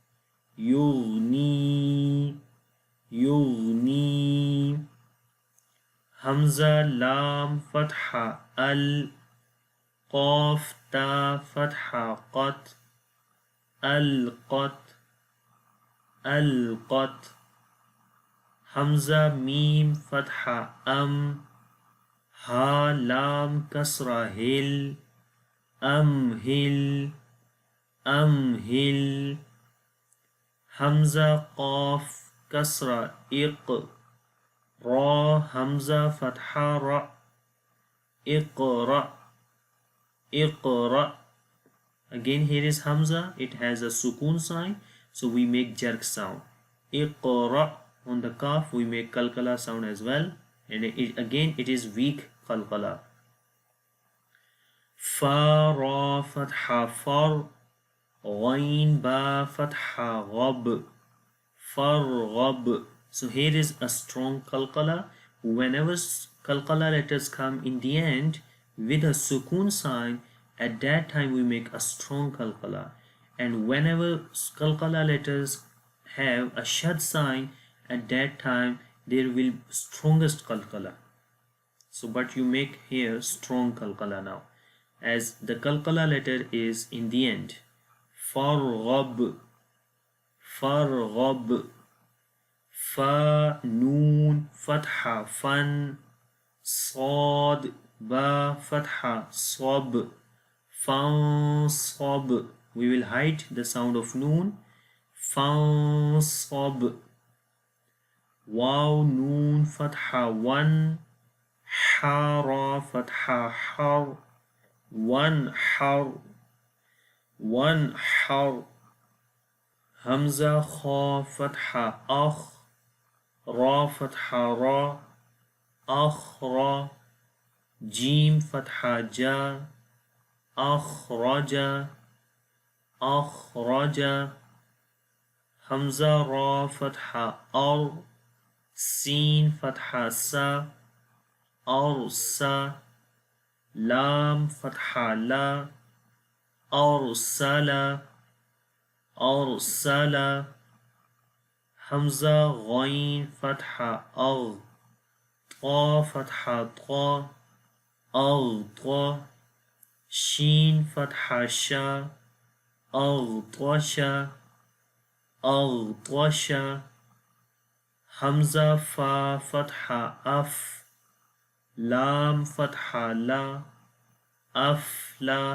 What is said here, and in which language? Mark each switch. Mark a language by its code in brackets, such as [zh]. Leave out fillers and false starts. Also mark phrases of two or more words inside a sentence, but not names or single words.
[ar] يغني، يغني، همزة لام فتحة أل، قاف تاء فتحة قت، ألقت, ألقت، همزة ميم فتحة أم, هاء لام كسرة هل، أمهل، أمهل، همزة قاف كسرة إق، راء همزة فتحة رأ، اقرأ، اقرأ. [en] Again here is hamza, it has a sukoon sign, so we make jerk sound. Iqra, on the kaf we make qalqala sound as well, and again it is weak qalqala. [ar] فاء راء فتحة فر، غين باء فتحة غب، فارغب. [en] So here is a strong qalqala. Whenever qalqala letters come in the end with a sukoon sign, at that time we make a strong qalqala, and whenever qalqala letters have a shad sign, at that time there will be strongest qalqala. So but you make here strong qalqala now, as the qalqala letter is in the end. [ar] فارغب، فارغب، فاء نون فتحة فن، صاد باء فتحة صب، فانصب. [en] We will hide the sound of noon. [ar] فانصب. واو نون فتحة ون، حاء راء فتحة حر، وانحر، وانحر. همزة خاء فتحة أخ، راء فتحة را، أخرج. جيم فتحة جا، أخرج، أخرج. همزة راء فتحة أر، سين فتحة سا، أرسا. لام فتحة لا، أرسل، أرسل. همزة غين فتحة أغ، طاء فتحة طا, أغطى. شين فتحة شا، أغطش، أغطش. همزة فا فتحة أف، لام فتحة لا، أفلا.